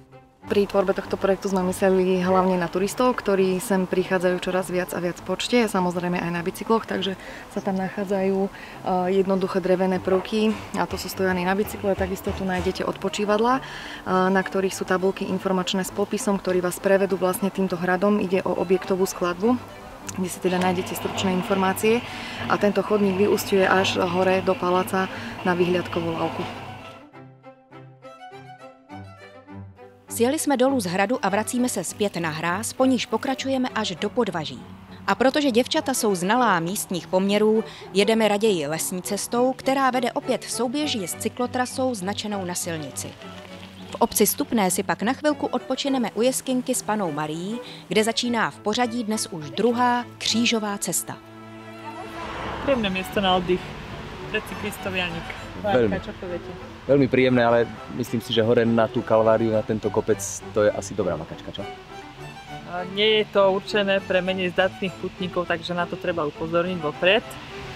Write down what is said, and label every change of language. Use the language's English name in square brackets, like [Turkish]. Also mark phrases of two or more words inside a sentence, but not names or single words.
[Slovak] Pri tvorbe tohto projektu sme mysleli hlavne na turistov, ktorí sem prichádzajú čoraz viac a viac v počte, samozrejme aj na bicykloch, takže sa tam nachádzajú jednoduché drevené prvky, a to sú stojany na bicykle, takisto tu nájdete odpočívadlá, na ktorých sú tabuľky informačné s popisom, ktorí vás prevedú vlastne týmto hradom. Ide o objektovú skladbu, kde si teda nájdete stručné informácie a tento chodník vyúsťuje až hore do paláca na vyhliadkovú lávku. [Czech] Sjeli jsme dolů z hradu a vracíme se zpět na hráz, po níž pokračujeme až do Podvaží. A protože děvčata jsou znalá místních poměrů, jedeme raději lesní cestou, která vede opět souběžně s cyklotrasou značenou na silnici. V obci Stupné si pak na chvilku odpočineme u jeskyňky s Pannou Marií, kde začíná v pořadí dnes už druhá křížová cesta. [Slovak] Príjemné miesto na oddych pre cyklistov, Janik. Čo poviete? Veľmi príjemné, ale myslím si, že hore na tú Kalváriu, na tento kopec, to je asi dobrá makačka, čo? Nie je to určené pre menej zdatných putníkov, takže na to treba upozorniť vopred.